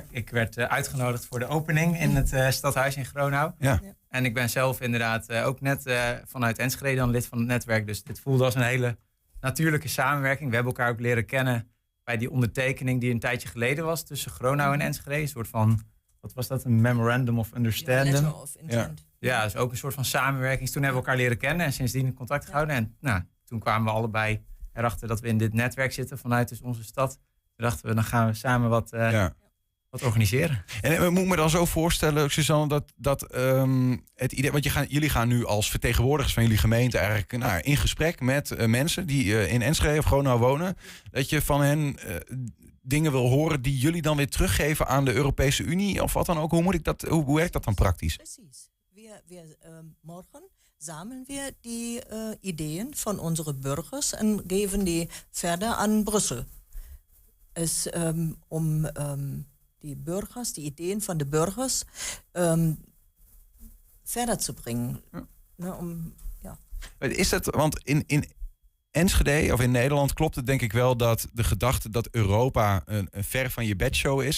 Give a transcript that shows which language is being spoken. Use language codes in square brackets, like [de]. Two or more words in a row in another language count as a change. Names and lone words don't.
[nl] Ik werd uitgenodigd voor de opening in het stadhuis in Gronau. Ja. En ik ben zelf inderdaad ook net vanuit Enschede dan lid van het netwerk. Dus dit voelde als een hele natuurlijke samenwerking. We hebben elkaar ook leren kennen bij die ondertekening die een tijdje geleden was tussen Gronau en Enschede. Een soort van, wat was dat? Een [en] memorandum of understanding. Letter of intent. [nl] Ja, dus ook een soort van samenwerking. Dus toen hebben we elkaar leren kennen en sindsdien contact gehouden. En toen kwamen we allebei erachter dat we in dit netwerk zitten vanuit dus onze stad. Toen dachten we, dan gaan we samen wat organiseren. En moet ik me dan zo voorstellen, Suzanne, dat het idee, want jullie gaan nu als vertegenwoordigers van jullie gemeente eigenlijk in gesprek met mensen die in Enschede of Gronau wonen, dat je van hen dingen wil horen die jullie dan weer teruggeven aan de Europese Unie of wat dan ook. Hoe werkt dat dan praktisch? Precies. [de] Morgen sammeln wir die Ideen von unseren Bürgers [nl] en geven die verder aan Brussel. Es om die Burgers, die Ideen van de burgers verder te brengen. Is dat, want in Enschede of in Nederland klopt het denk ik wel dat de gedachte dat Europa een ver van je bedshow is.